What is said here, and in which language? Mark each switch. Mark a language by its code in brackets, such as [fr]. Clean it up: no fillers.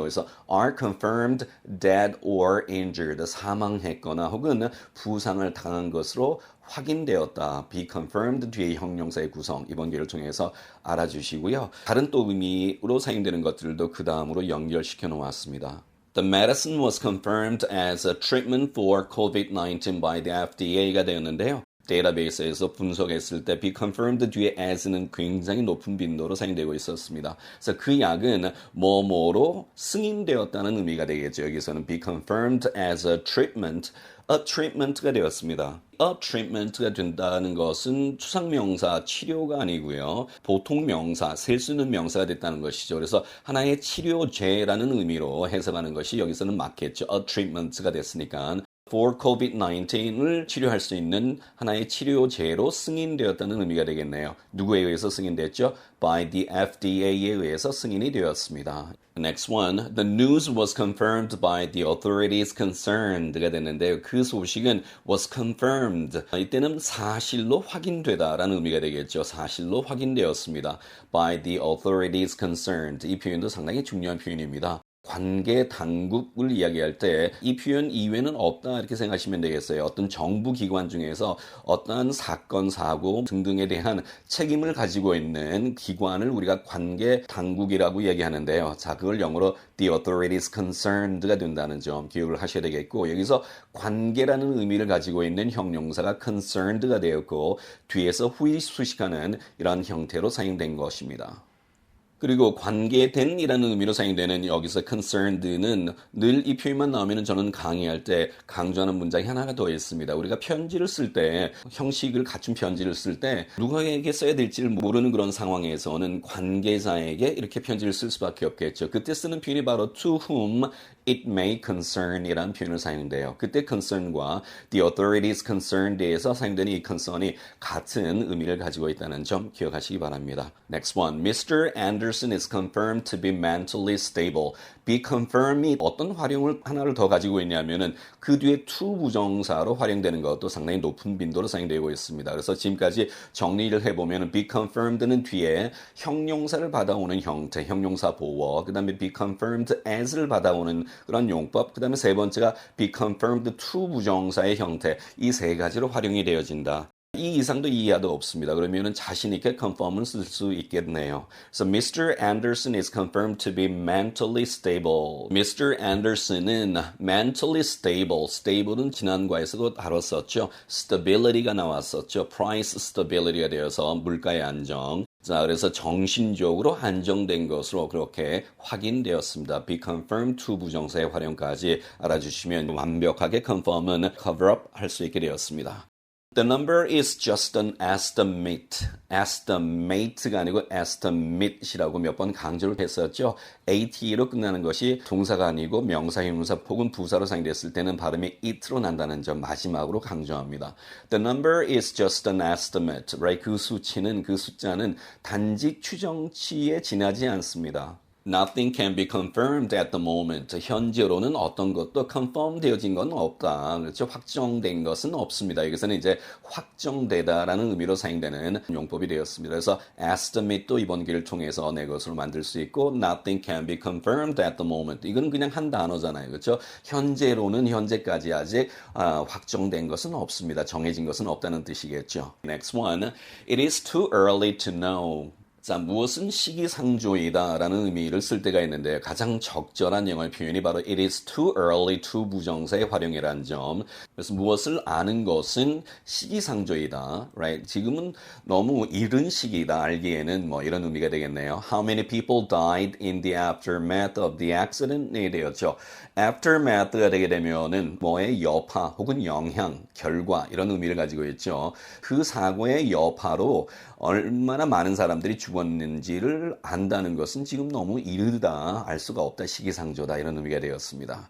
[ko] 그래서 [en] are confirmed dead or injured, [ko] 사망했거나 혹은 부상을 당한 것으로 확인되었다. be confirmed 뒤에 형용사의 구성, 이번 기회를 통해서 알아주시고요. 다른 또 의미로 사용되는 것들도 그 다음으로 연결시켜 놓았습니다. [en] The medicine was confirmed as a treatment for COVID-19 by the FDA가 되었는데요. [ko] 데이터베이스에서 분석했을 때 be confirmed 뒤에 as는 굉장히 높은 빈도로 사용되고 있었습니다. 그래서 그 약은 뭐뭐로 승인되었다는 의미가 되겠죠. 여기서는 be confirmed as a treatment가 되었습니다. a treatment가 된다는 것은 추상명사 치료가 아니고요. 보통 명사, 셀 수 있는 명사가 됐다는 것이죠. 그래서 하나의 치료제라는 의미로 해석하는 것이 여기서는 맞겠죠. a treatment가 됐으니까. [en] for COVID-19 [ko] 을 치료할 수 있는 하나의 치료제로 승인되었다는 의미가 되겠네요. 누구에 의해서 승인됐죠? [en] By the FDA [ko] 에 의해서 승인이 되었습니다. [en] Next one, the news was confirmed by the authorities concerned가 됐는데요. [ko] 그 소식은 was confirmed. 이때는 사실로 확인되다라는 의미가 되겠죠. 사실로 확인되었습니다. [en] By the authorities concerned. [ko] 이 표현도 상당히 중요한 표현입니다. 관계 당국을 이야기할 때 이 표현 이외에는 없다 이렇게 생각하시면 되겠어요. 어떤 정부 기관 중에서 어떠한 사건, 사고 등등에 대한 책임을 가지고 있는 기관을 우리가 관계 당국이라고 얘기하는데요. 자, 그걸 영어로 the authorities concerned가 된다는 점 기억을 하셔야 되겠고, 여기서 관계라는 의미를 가지고 있는 형용사가 concerned가 되었고 뒤에서 후이수식하는 이런 형태로 사용된 것입니다. 그리고 관계된 이라는 의미로 사용되는 여기서 concerned는 늘 이 표현만 나오면 저는 강의할 때 강조하는 문장이 하나가 더 있습니다. 우리가 편지를 쓸 때, 형식을 갖춘 편지를 쓸 때 누구에게 써야 될지를 모르는 그런 상황에서는 관계자에게 이렇게 편지를 쓸 수밖에 없겠죠. 그때 쓰는 표현이 바로 [en] to whom it may concern [ko] 이라는 표현을 사용돼요. 그때 concern과 the authorities concerned에서 사용되는 이 concern이 같은 의미를 가지고 있다는 점 기억하시기 바랍니다. [en] Next one. Mr. Anderson is confirmed to be mentally stable. [ko] be confirm이 어떤 활용을 하나를 더 가지고 있냐면은 그 뒤에 to 부정사로 활용되는 것도 상당히 높은 빈도로 사용되고 있습니다. 그래서 지금까지 정리를 해보면 be confirmed는 뒤에 형용사를 받아오는 형태, 형용사 보어, 그 다음에 be confirmed as를 받아오는 그런 용법, 그 다음에 세 번째가 be confirmed to 부정사의 형태, 이 세 가지로 활용이 되어진다. 이 이상도 이하도 없습니다. 그러면은 자신 있게 confirm을 쓸 수 있겠네요. [en] So Mr. Anderson is confirmed to be mentally stable. Mr. Anderson은 mentally stable. [ko] stable은 지난과에서도 다뤘었죠. stability가 나왔었죠. price stability가 되어서 물가의 안정. 자, 그래서 정신적으로 안정된 것으로 그렇게 확인되었습니다. be confirmed to 부정사의 활용까지 알아주시면 완벽하게 confirm은 cover up 할 수 있게 되었습니다. [en] The number is just an estimate. [ko] estimate가 아니고 estimate이라고 몇 번 강조를 했었죠. at로 끝나는 것이 동사가 아니고 명사, 형용사 혹은 부사로 사용됐을 때는 발음이 it로 난다는 점 마지막으로 강조합니다. [en] The number is just an estimate. Right? [ko] 그 수치는, 그 숫자는 단지 추정치에 지나지 않습니다. [en] Nothing can be confirmed at the moment. [ko] 현재로는 어떤 것도 confirm 되어진 건 없다. 그렇죠? 확정된 것은 없습니다. 여기서는 이제 확정되다라는 의미로 사용되는 용법이 되었습니다. 그래서 estimate도 이번 기를 통해서 내 것으로 만들 수 있고 [en] nothing can be confirmed at the moment. [ko] 이건 그냥 한 단어잖아요. 그렇죠? 현재로는 현재까지 아직 확정된 것은 없습니다. 정해진 것은 없다는 뜻이겠죠. [en] Next one. It is too early to know. [ko] 자, 무엇은 시기상조이다 라는 의미를 쓸 때가 있는데 가장 적절한 영어 표현이 바로 it is too early to 부정사의 활용이라는 점. 그래서 무엇을 아는 것은 시기상조이다. [en] Right? [ko] 지금은 너무 이른 시기다 알기에는 뭐 이런 의미가 되겠네요. [en] How many people died in the aftermath of the accident?이 되었죠. [ko] aftermath가 되게 되면은 뭐의 여파 혹은 영향, 결과 이런 의미를 가지고 있죠. 그 사고의 여파로 얼마나 많은 사람들이 죽었는지를 안다는 것은 지금 너무 이르다, 알 수가 없다, 시기상조다 이런 의미가 되었습니다.